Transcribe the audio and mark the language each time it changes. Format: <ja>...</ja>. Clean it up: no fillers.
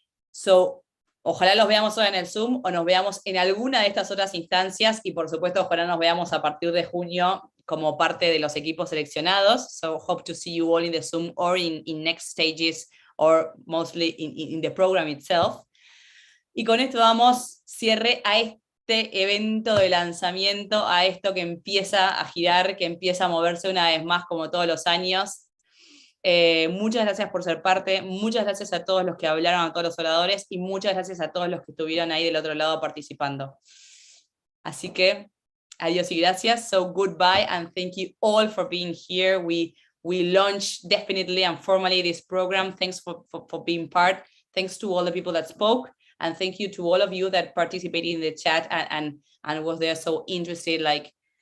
<es>So, ojalá los veamos ahora en el Zoom o nos veamos en alguna de estas otras instancias, y por supuesto ojalá nos veamos a partir de junio como parte de los equipos seleccionados.</es> <en>So hope to see you all in the Zoom or in next stages, or mostly in the program itself.</en> <es>Y con esto damos cierre a este evento de lanzamiento, a esto que empieza a girar, que empieza a moverse una vez más como todos los años. Muchas gracias por ser parte, muchas gracias a todos los que hablaron, a todos los oradores, y muchas gracias a todos los que estuvieron ahí del otro lado participando. Así que, adiós y gracias.</es> <en>So goodbye, and thank you all for being here. We launched definitely and formally this program. Thanks for being part. Thanks to all the people that spoke, and thank you to all of you that participated in the chat and was there so interested, like</en>